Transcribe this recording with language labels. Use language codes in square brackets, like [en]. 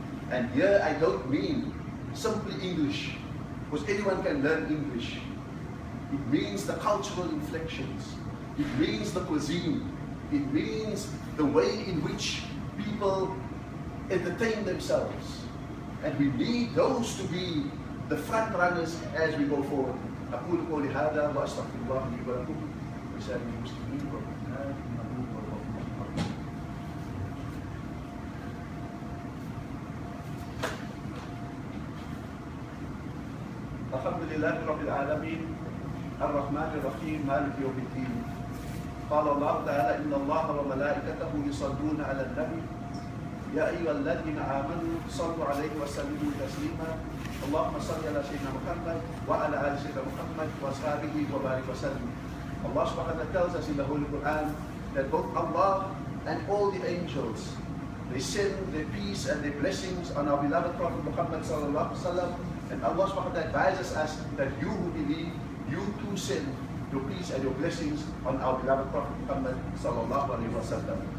[en] And here I don't mean simply English, because anyone can learn English. It means the cultural inflections. It means the cuisine. It means the way in which people entertain themselves. And we need those to be the front runners as we go forward. [ar] أقول قولي هذا وأستغفر الله لي ولكم ولسائر المسلمين والمؤمنات إنه هو الغفور الرحيم. الحمد لله رب العالمين الرحمن الرحيم مالك يوم الدين. قال الله تعالى إن الله وملائكته يصلون على النبي يا أيها الذين آمنوا صلوا عليه وسلموا تسليما اللهم صل على سيدنا محمد وعلى آل سيدنا محمد وأصحابه وبارك وسلم. [en] Allah subhanahu wa ta'ala tells us in the Holy Quran that both Allah and all the angels, they send their peace and their blessings on our beloved Prophet Muhammad sallallahu alaihi wasallam. And Allah subhanahu wa ta'ala advises us that you who believe, you too send your peace and your blessings on our beloved Prophet Muhammad sallallahu alaihi wasallam.